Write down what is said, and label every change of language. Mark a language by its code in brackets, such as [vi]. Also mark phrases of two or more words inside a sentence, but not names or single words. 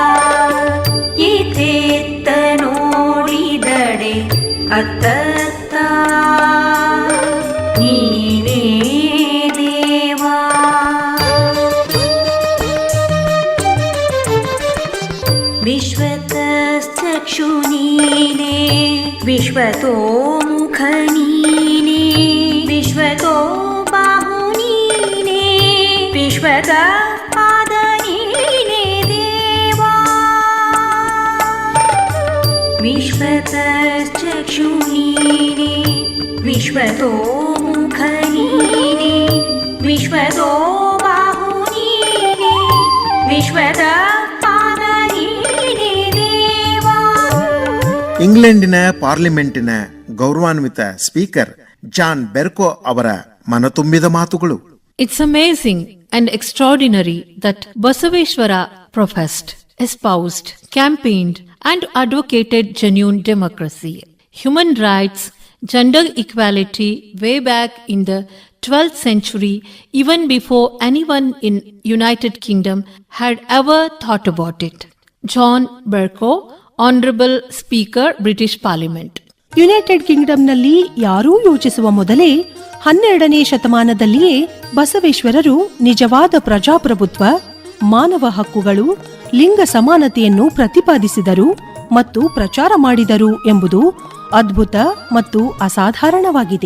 [kn] ಇತ್ತೆತ್ತ ನೋಡಿದಡೆ ಅತ್ತತ್ತ ನೀನೇ ದೇವಾ. ವಿಶ್ವತಸ್ಥಳಾದ ವಿಶ್ವತೋ ಮುಖ ನೀನೇ ವಿಶ್ವತೋ ಬಾಹು ನೀನೇ ವಿಶ್ವತ ಪಾದ ನೀನೇ ದೇವಾ ವಿಶ್ವತಶ್ಚಕ್ಷು ನೀನೇ ವಿಶ್ವತೋ ಮುಖ ನೀನೇ ವಿಶ್ವತೋ ಬಾಹು ನೀನೇ ವಿಶ್ವತ ಪಾದ ನೀನೇ ದೇವಾ. ಇಂಗ್ಲೆಂಡಿನ ಪಾರ್ಲಿಮೆಂಟಿನ ಗೌರವಾನ್ವಿತ ಸ್ಪೀಕರ್ ಜಾನ್ ಬೆರ್ಕೋ ಅವರ ಮನತುಂಬಿದ ಮಾತುಗಳು. [en] It's amazing and extraordinary that Basaveshwara professed, espoused, campaigned, and advocated genuine democracy, human rights, gender equality way back in the 12th century, even before anyone in United Kingdom had ever thought about it. John Bercow, Honorable Speaker, British Parliament. [kn] ಯುನೈಟೆಡ್ ಕಿಂಗ್ಡಮ್ನಲ್ಲಿ ಯಾರೂ ಯೋಚಿಸುವ ಮೊದಲೇ 12ನೇ ಶತಮಾನದಲ್ಲಿಯೇ ಬಸವೇಶ್ವರರು ನಿಜವಾದ ಪ್ರಜಾಪ್ರಭುತ್ವ, ಮಾನವ ಹಕ್ಕುಗಳು, ಲಿಂಗ ಸಮಾನತೆಯನ್ನು ಪ್ರತಿಪಾದಿಸಿದರು ಮತ್ತು ಪ್ರಚಾರ ಮಾಡಿದರು ಎಂಬುದು ಅದ್ಭುತ ಮತ್ತು ಅಸಾಧಾರಣವಾಗಿದೆ.